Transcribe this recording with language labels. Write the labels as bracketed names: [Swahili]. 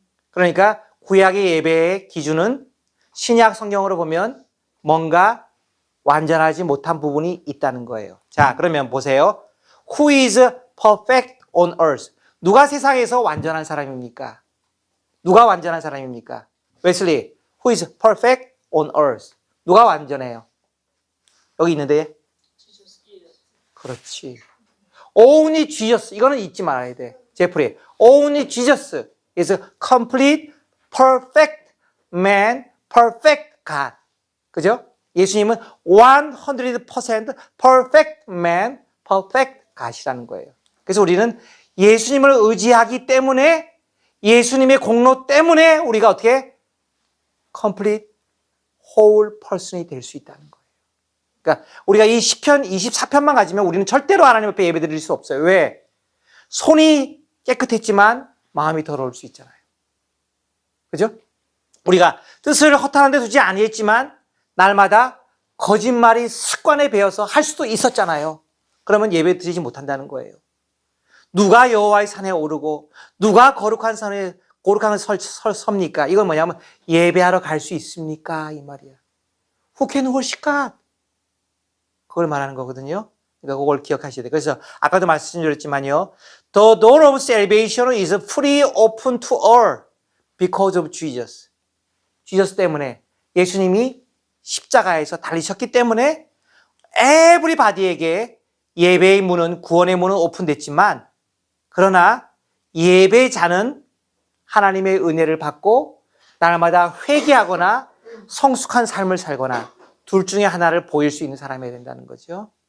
[Korean] 그러니까 구약의 예배의 기준은 신약 성경으로 보면 뭔가 완전하지 못한 부분이 있다는 거예요. 자, 그러면 보세요. [English] Who is perfect on earth? [Korean] 누가 세상에서 완전한 사람입니까? 누가 완전한 사람입니까? [English] 웨슬리, who is perfect on earth? [Korean] 누가 완전해요? 여기 있는데? 그렇지. [English] Only Jesus. [Korean] 이거는 잊지 말아야 돼. 제프리. [English] Only Jesus is a complete, perfect man, perfect God. [Korean] 그죠? 예수님은 100% [English] perfect man, perfect God [Korean] 이라는 거예요. 그래서 우리는 예수님을 의지하기 때문에 예수님의 공로 때문에 우리가 어떻게 [English] complete, whole person [Korean] 이 될 수 있다는 거예요. 그러니까 우리가 이 시편 24편만 가지면 우리는 절대로 하나님 앞에 예배드릴 수 없어요. 왜? 손이 깨끗했지만 마음이 더러울 수 있잖아요. 그죠? 우리가 뜻을 허탄한 데 두지 아니했지만 날마다 거짓말이 습관에 배어서 할 수도 있었잖아요. 그러면 예배 드리지 못한다는 거예요. 누가 여호와의 산에 오르고 누가 거룩한 산에 섭니까? 이건 뭐냐면 예배하러 갈 수 있습니까? 이 말이야. [English] Who can worship God? [Korean] 그걸 말하는 거거든요. 그러니까 그걸 기억하셔야 돼요. 그래서 아까도 말씀드렸지만요. [English] The door of salvation is free open to all because of Jesus. [Korean] Jesus 때문에 예수님이 십자가에서 달리셨기 때문에 everybody에게 예배의 문은 구원의 문은 오픈됐지만 그러나 예배자는 하나님의 은혜를 받고 날마다 회개하거나 성숙한 삶을 살거나 둘 중에 하나를 보일 수 있는 사람이 된다는 거죠.